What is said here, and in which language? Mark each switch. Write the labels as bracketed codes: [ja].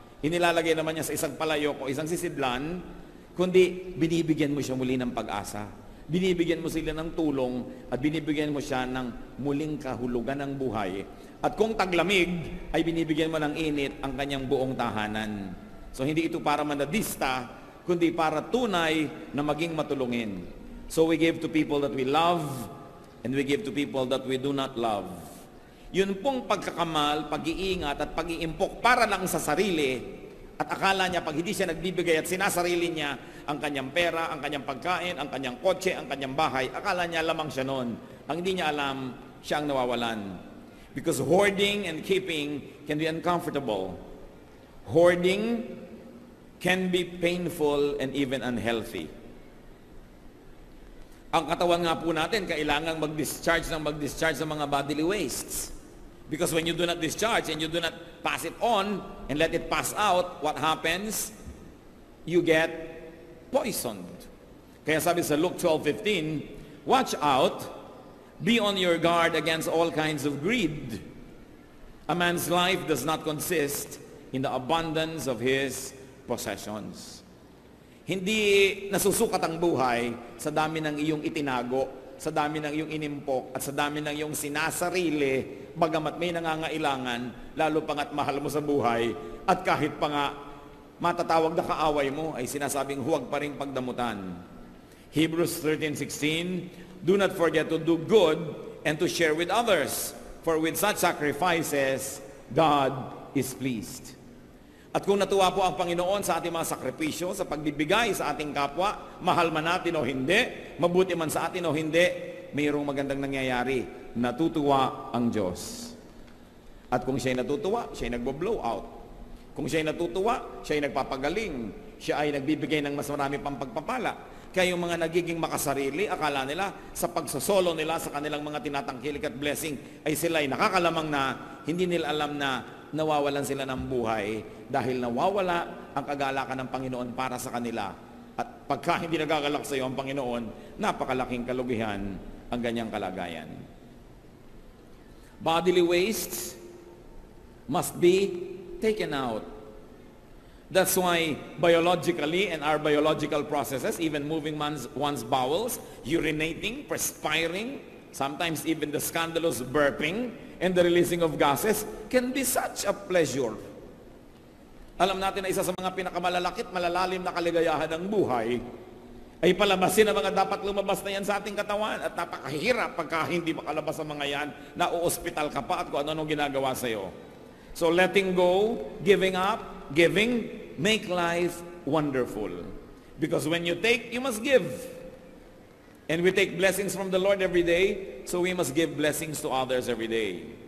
[tl] Inilalagay naman niya sa isang palayok o isang sisidlan, kundi binibigyan mo siya muli ng pag-asa. Binibigyan mo sila ng tulong at binibigyan mo siya ng muling kahulugan ng buhay. At kung taglamig, ay binibigyan mo ng init ang kanyang buong tahanan. So hindi ito para manadista, kundi para tunay na maging matulungin. [en] So we give to people that we love, and we give to people that we do not love. [tl] Yun pong pagkakamal, pag-iingat at pag-iimpok para lang sa sarili, at akala niya pag hindi siya nagbibigay at sinasarili niya ang kanyang pera, ang kanyang pagkain, ang kanyang kotse, ang kanyang bahay, akala niya lamang siya noon. Ang hindi niya alam, siya ang nawawalan. [en] Because hoarding and keeping can be uncomfortable. Hoarding can be painful and even unhealthy. [tl] Ang katawan nga po natin, kailangang mag-discharge ng mga [en] bodily wastes. Because when you do not discharge and you do not pass it on and let it pass out, what happens? You get poisoned. [tl] Kaya sabi sa [en] Luke 12:15, watch out, be on your guard against all kinds of greed. A man's life does not consist in the abundance of his possessions. [tl] Hindi nasusukat ang buhay sa dami ng iyong itinago, sa dami ng iyong inimpok, at sa dami ng iyong sinasarili, bagamat may nangangailangan, lalo pa nga't mahal mo sa buhay, at kahit pa nga matatawag na kaaway mo, ay sinasabing huwag pa rin pagdamutan. [en] Hebrews 13:16, do not forget to do good and to share with others, for with such sacrifices, God is pleased. [tl] At kung natuwa po ang Panginoon sa ating mga sakripisyo, sa pagbibigay sa ating kapwa, mahal man natin o hindi, mabuti man sa atin o hindi, mayroong magandang nangyayari. Natutuwa ang Diyos. At kung siya'y natutuwa, siya'y nagbo-blow out. Kung siya'y natutuwa, siya'y nagpapagaling. Siya ay nagbibigay ng mas marami pang pagpapala. Kaya yung mga nagiging makasarili, akala nila sa pagsosolo nila sa kanilang mga tinatangkilik at blessing ay sila'y nakakalamang na hindi nila alam na nawawalan sila ng buhay dahil nawawala ang kagalakan ng Panginoon para sa kanila. At pagka hindi nagagalak sa iyo ang Panginoon, napakalaking kalugihan ang ganyang kalagayan. [en] Bodily wastes must be taken out. That's why biologically and our biological processes, even moving one's bowels, urinating, perspiring, sometimes even the scandalous burping and the releasing of gases can be such a pleasure. [tl] Alam natin na isa sa mga pinakamalalakit, malalalim na kaligayahan ng buhay ay palabasin ang mga dapat lumabas na yan sa ating katawan at napakahirap pagka hindi makalabas ang mga yan na uospital ka pa at kung ano-ano ginagawa sa iyo. [en] So letting go, giving up, giving, make life wonderful. Because when you take, you must give. And we take blessings from the Lord every day, so we must give blessings to others every day.